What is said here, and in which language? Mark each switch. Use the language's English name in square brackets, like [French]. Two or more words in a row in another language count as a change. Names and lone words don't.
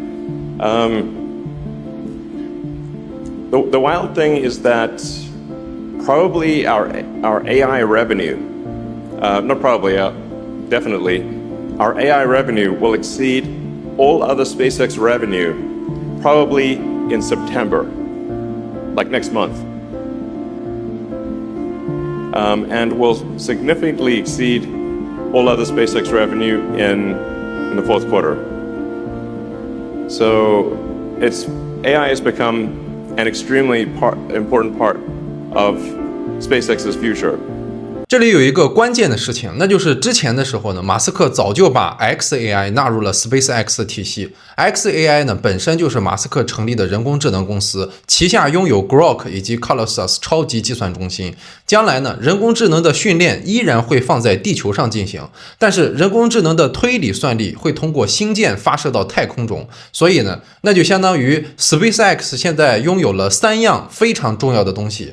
[English] The wild thing is that probably our AI revenue, not probably, definitely, our AI revenue will exceed all other SpaceX revenue probably in September, like next month, and will significantly exceed all other SpaceX revenue in the fourth quarter. So AI has become an extremely important part of SpaceX's future. [Chinese] 這裡有一個關鍵的事情，那就是之前的時候呢，馬斯克早就把 xAI 納入了 SpaceX 的體系。xAI 呢本身就是馬斯克成立的人工智能公司，旗下擁有 Grok 以及 Colossus 超級計算中心。將來呢，人工智能的訓練依然會放在地球上進行，但是人工智能的推理算力會通過星艦發射到太空中。所以呢，那就相當於 SpaceX 現在擁有了3樣非常重要的東西。